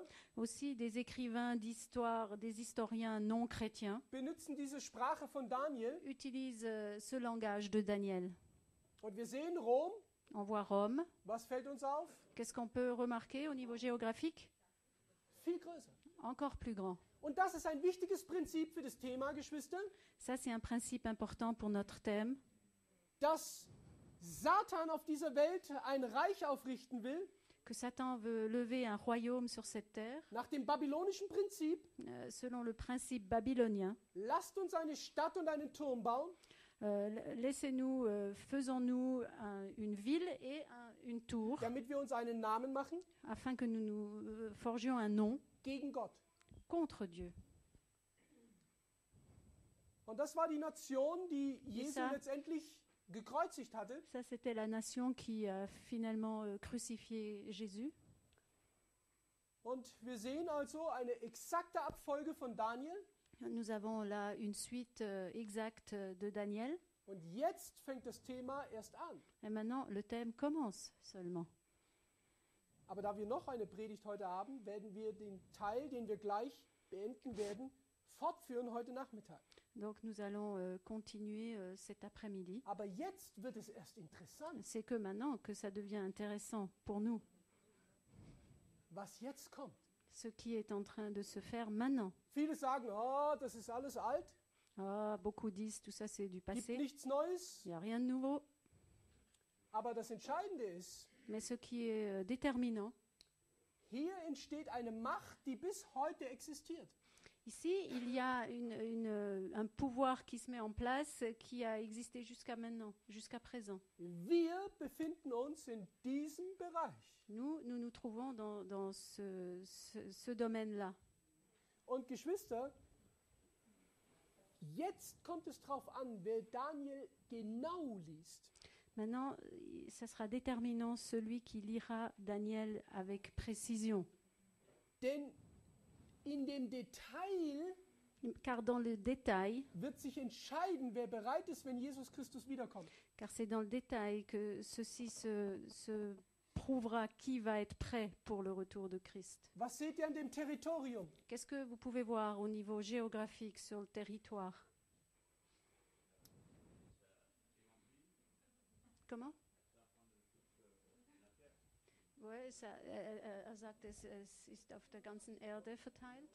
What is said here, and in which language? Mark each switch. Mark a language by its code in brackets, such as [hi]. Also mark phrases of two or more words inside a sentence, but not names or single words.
[fr] Aussi, des écrivains d'histoire, des historiens non chrétiens [de] benutzen diese Sprache von Daniel. [fr] utilisent ce langage de Daniel. [de] Und wir sehen Rom. [fr] On voit Rome. [de] Was fällt uns auf? [fr] Qu'est-ce qu'on peut remarquer au niveau géographique? [de] Viel größer. [fr] Encore plus grand. [de] Und das ist ein wichtiges Prinzip für das Thema, Geschwister, [fr] Ça, c'est un principe important pour notre thème, [de] dass Satan auf dieser Welt ein Reich aufrichten will, [fr] que Satan veut lever un royaume sur cette terre, [de] nach dem babylonischen Prinzip. [fr] selon le principe babylonien. [de] Lasst uns eine Stadt und einen Turm bauen. [fr] Laissez-nous, faisons-nous une ville et une tour, [de] Damit wir uns einen Namen machen [fr] afin que nous forgions un nom [de] gegen Gott. [fr] contre Dieu. [de] Und das war die Nation, die Jesu [fr] ça. [de] letztendlich gekreuzigt hatte. [fr] Ça, c'était la nation qui a finalement crucifié Jésus. [de] Und wir sehen also eine exakte Abfolge von Daniel. [fr] Nous avons là une suite exacte de Daniel. [de] Und jetzt fängt das Thema erst an. [fr] Et maintenant, le thème commence seulement. [de] Aber da wir noch eine Predigt heute haben, werden wir den Teil, den wir gleich beenden werden, fortführen heute Nachmittag. [fr] Donc nous allons continuer cet après-midi. [de] Aber jetzt wird es erst interessant, [fr] C'est que maintenant que ça devient intéressant pour nous, [de] was jetzt kommt. [fr] ce qui est en train de se faire maintenant. [de] Viele sagen, oh, das ist alles alt, [fr] Ah, beaucoup disent tout ça c'est du [de] gibt [fr] passé, [de] nichts Neues. [fr] il n'y a rien de nouveau. [de] Aber das Entscheidende ist, [fr] Mais ce qui est déterminant, [de] hier entsteht eine Macht, die bis heute existiert. [fr] ici il y a un pouvoir qui se met en place qui a existé jusqu'à maintenant, jusqu'à présent. [de] Wir befinden uns in diesem Bereich. [fr] Nous nous trouvons dans ce domaine-là. [de] Und Geschwister, jetzt kommt es darauf an, wer Daniel genau liest. [fr] Maintenant, ça sera déterminant celui qui lira Daniel avec précision. [de] Denn in dem Detail [fr] Car dans le détail, [de] wird sich entscheiden, wer bereit ist, wenn Jesus Christus wiederkommt. [fr] car c'est dans le détail que ceci se prouvera qui va être prêt pour le retour de Christ. [de] Was seht ihr an dem Territorium? [fr] Qu'est-ce que vous pouvez voir au niveau géographique sur le territoire? Comment? Oui, [de] sagt, es ist auf der ganzen Erde verteilt.